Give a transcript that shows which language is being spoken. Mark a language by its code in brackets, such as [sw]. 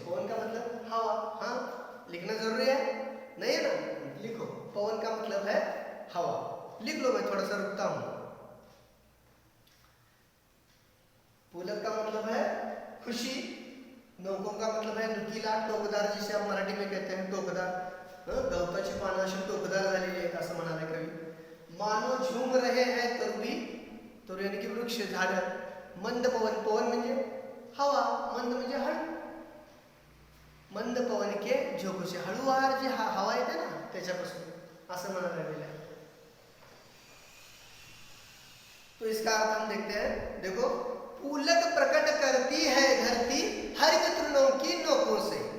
[hi] पवन का मतलब हवा, हाँ लिखना जरूरी है नहीं है ना, लिखो। पवन का मतलब है हवा, लिख लो, मैं थोड़ा सा रुकता हूं। पुलक का मतलब है खुशी, नौकों का मतलब है नुकीला, टोकदार, जिसे हम मराठी में कहते हैं टोकदार। [mr] गवताची पानं अशी टोकदार झालेली आहेत असं म्हणाले कवी। [hi] मानो झूम रहे हैं तरुवी, तरू यानी की वृक्ष, झाड। [mr] मंद पवन, पवन म्हणजे हवा, मंद म्हणजे हळू, [hi] मंद पवन के झोंकों से, [mr] हळूवार जी हवा येते ना त्याच्यापासून असं म्हणायला लागलेलं आहे। [hi] तो इसका अर्थ हम देखते हैं, देखो। पुलक प्रकट करती है धरती हरित तृणों की नोकों से।